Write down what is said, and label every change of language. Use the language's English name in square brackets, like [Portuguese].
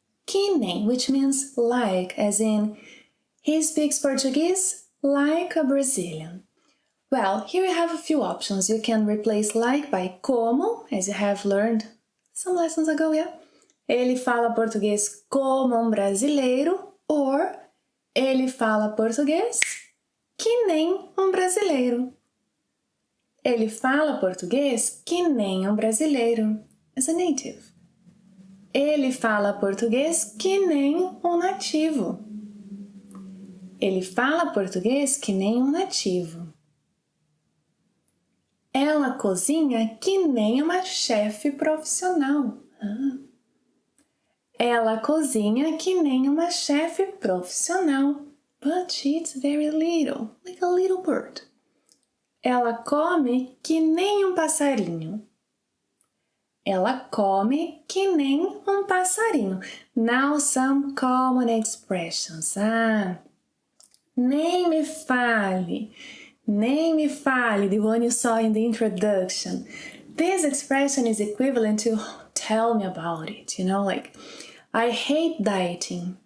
[English] Que nem, which means like, as in, he speaks Portuguese like a Brazilian. Well, here you have a few options. You can replace like by como, as you have learned some lessons ago, yeah? [Portuguese] Ele fala português como um brasileiro, [English] or [Portuguese] ele fala português que nem um brasileiro. Ele fala português que nem um brasileiro, [English] as a native. [Portuguese] Ele fala português que nem um nativo. Ele fala português que nem um nativo. Ela cozinha que nem uma chefe profissional. Ela cozinha que nem uma chefe profissional. [English] But she eats very little, like a little bird. [Portuguese] Ela come que nem um passarinho. Ela come que nem um passarinho. [English] Now some common expressions. [Portuguese] Nem me fale. [English] Nem me fale, the one you saw in the introduction. This expression is equivalent to tell me about it. You know, like, I hate dieting.